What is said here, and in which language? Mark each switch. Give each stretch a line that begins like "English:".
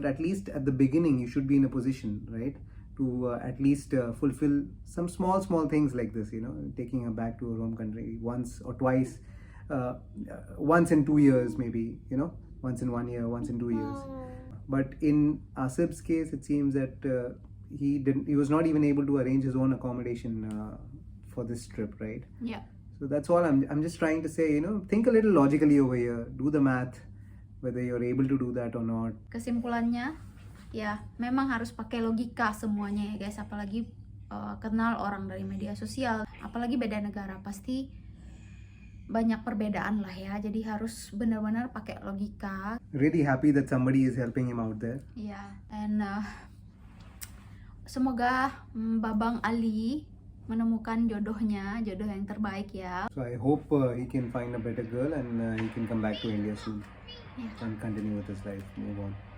English: But at least at the beginning you should be in a position, right, to at least fulfill some small things like this, taking her back to her home country once or twice, once in 2 years maybe, once in 1 year, once in 2 years. But in Asif's case, it seems that he was not even able to arrange his own accommodation for this trip, right? Yeah. So that's all I'm just trying to say, think a little logically over here, do the math, whether you're able to do that or not.
Indonesian: Kesimpulannya, ya memang harus pakai logika semuanya ya guys, apalagi kenal orang dari media sosial, apalagi beda negara, pasti banyak perbedaan lah ya, jadi harus benar-benar pakai logika.
English: Really happy that somebody is helping him out there. Yeah, and
Indonesian: semoga Babang Ali menemukan jodoh yang terbaik ya.
English: So I hope he can find a better girl and he can come back to India soon. Yeah. And continue with his life, move on.